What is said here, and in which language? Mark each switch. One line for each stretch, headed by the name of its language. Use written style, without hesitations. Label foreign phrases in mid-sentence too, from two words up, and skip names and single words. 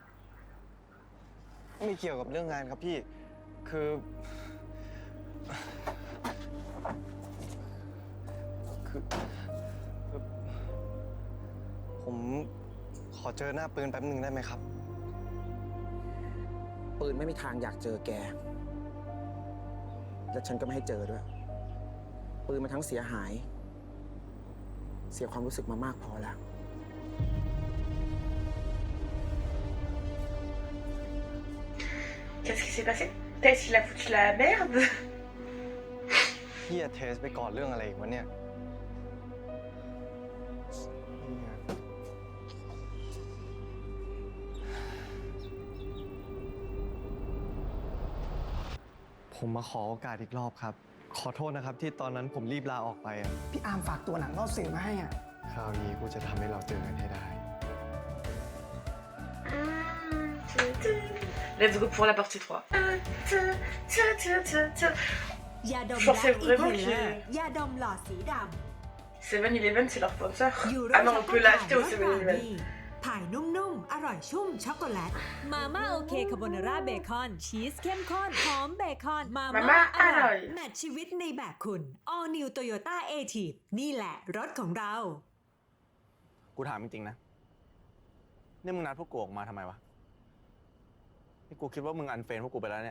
Thai: ไม่เกี่ยวกับเรื่องงานครับพี่ คือผมขอเจอหน้าปืนแป๊บหนึ่งได้ไหมครับ ปืนไม่มีทางอยากเจอแก และฉันก็ไม่ให้เจอด้วย ปืนมันทั้งเสียหาย เสียความรู้สึกมามากพอแล้ว
French: Qu'est-ce qui s'est passé? Tess, il a foutu la merde.
Thai: พี่จะเทสไปก่อนเรื่องอะไรอีกวะเนี่ย พ ผมมาขอโอกาสอีกรอบครับ ขอโทษนะครับที่ตอนนั้นผมรีบลาออกไปอะ พี่อาร์มฝากตัวหนังล่อสื่อมาให้อ่ะ คราวนี้กูจะทำให้เราเจอกันให้ได้
English: Let's go
French: pour la partie 3.
Thai: ยาดม
French: Je pensais
Thai: และ
French: vraiment
Thai: อินเฮลเลอร์
French: que
Thai: ยาดมหลอดสีด
French: 7-Eleven c'est leur sponsor. ำยูโร Ah non, on peut l'acheter au 7-Eleven.
Thai: ถ่ายนุ่มๆ อร่อยชุ่มช็อกโกแลต มาม่าโอเคคาโบนาร่าเบคอนชีสเข้มข้นหอมเบคอน มาม่า Mama อร่อย อร่อย แมทชีวิตในแบบคุณ All New Toyota A-Tiv นี่แหละรถของเรา กูถามจริงๆนะ นี่มึงนัดพวกกูออกมาทำไมวะ นี่กูคิดว่ามึงอันเฟรนพวกกูไปแล้วเนี่ย